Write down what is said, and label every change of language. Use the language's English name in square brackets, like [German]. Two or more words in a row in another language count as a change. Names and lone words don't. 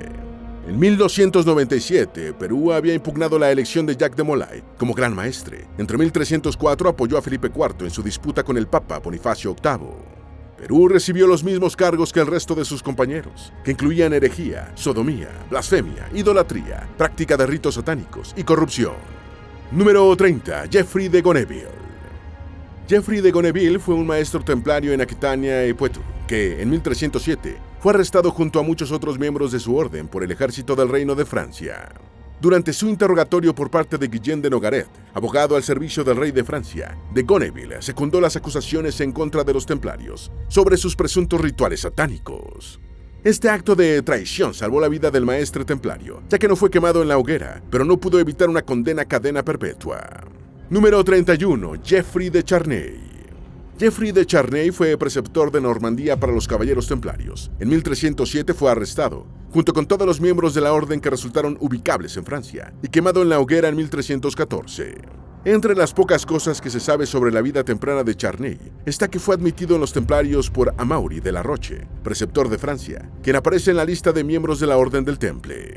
[Spanish] En 1297, Perú había impugnado la elección de Jacques de Molay como gran maestre. Entre 1304 apoyó a Felipe IV en su disputa con el Papa Bonifacio VIII. Perú recibió los mismos cargos que el resto de sus compañeros, que incluían herejía, sodomía, blasfemia, idolatría, práctica de ritos satánicos y corrupción. Número 30. Geoffrey de Gonneville. Geoffrey de Gonneville fue un maestro templario en Aquitania y Poitou, que en 1307 fue arrestado junto a muchos otros miembros de su orden por el ejército del Reino de Francia. Durante su interrogatorio por parte de Guillaume de Nogaret, abogado al servicio del rey de Francia, de Gonneville secundó las acusaciones en contra de los templarios sobre sus presuntos rituales satánicos. Este acto de traición salvó la vida del maestre templario, ya que no fue quemado en la hoguera, pero no pudo evitar una condena a cadena perpetua. Número 31. Geoffrey de Charnay. Geoffrey de Charnay fue preceptor de Normandía para los caballeros templarios. En 1307 fue arrestado, junto con todos los miembros de la orden que resultaron ubicables en Francia, y quemado en la hoguera en 1314. Entre las pocas cosas que se sabe sobre la vida temprana de Charney está que fue admitido en los templarios por Amaury de la Roche, preceptor de Francia, quien aparece en la lista de miembros de la Orden del Temple.